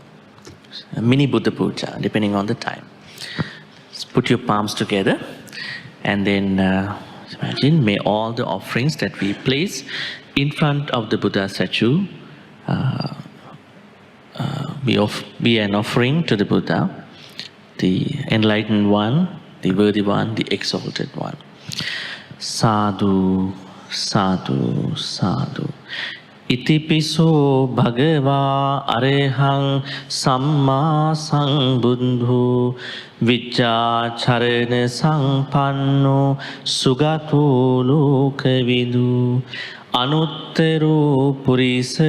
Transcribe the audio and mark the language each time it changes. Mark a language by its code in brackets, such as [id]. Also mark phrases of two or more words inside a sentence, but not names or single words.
[en] A mini Buddha Puja, depending on the time. Just put your palms together and then imagine, may all the offerings that we place in front of the Buddha statue be an offering to the Buddha, the enlightened one, the worthy one, the exalted one. [pi] Sadhu, sadhu, sadhu. Itipiso bhagava arehang samma sambuddho vicca charana sampanno sugato lokavidu anuttaro purisa